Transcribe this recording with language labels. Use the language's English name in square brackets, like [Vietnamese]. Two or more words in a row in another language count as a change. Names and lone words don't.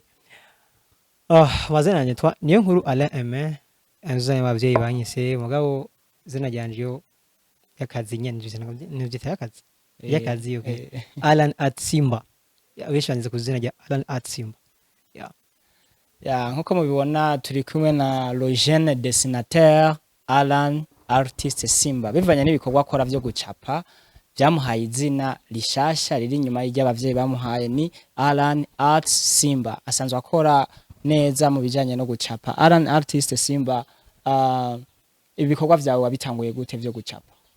[Rundi] Mazina nyitwa niyo nkuru Alain Aime, anzanye abavyeyi banyise mugabo zina ryanje yo yakazi nyene nivyo yakazi. Yakazi okay. Alan at Simba. Abishanze kuzina rya Alan at Simba. Nkuko mubibona turi kumwe na [French] le jeune dessinateur [Rundi] Alan Artist Simba. Bivanye n'ibikorwa akora vyo gucapa byamuhaye izina rishasha riri inyuma y'abavyeyi bamuhaye ni Alan Art Simba. Asanzwe akora neza mu bijanye no gucapa. Alan Artist Simba, ibikorwa vyawe wabitanguye gute vyo gucapa?